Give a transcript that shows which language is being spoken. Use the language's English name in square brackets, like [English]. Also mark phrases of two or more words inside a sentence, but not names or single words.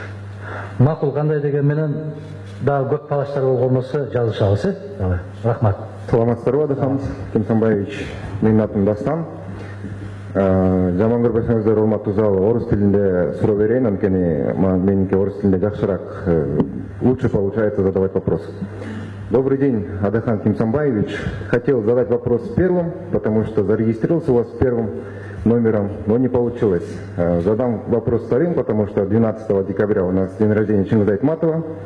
[Kyrgyz] Макул, кандай деген менен дагы көп талаштар болгон болсо жазышабыз, Рахмат. Саламатсыздарбы, Адахан Кимсанбаевич. Менин атым Дастан. Жаман көрбөсөңүздөр, урматтуу зал, орус тилинде суроо берейин, анткени меники орус тилинде жакшыраак, [Russian] лучше получается задавать вопрос. Добрый день, Адахан Кимсанбаевич. Хотел задать вопрос первым, потому что зарегистрировался у вас первым номером, но не получилось. Задам вопрос вторым, потому что 12 декабря у нас день рождения Чингиза Айтматова.